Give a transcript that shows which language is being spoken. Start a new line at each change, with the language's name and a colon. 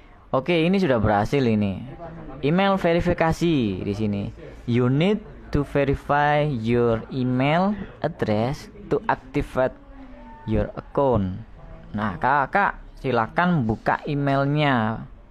Indonesian: Oke, ini sudah berhasil ini. Email verifikasi di sini.
English: You need to verify your email address to activate your account.
Indonesian: Nah, kakak silakan buka emailnya.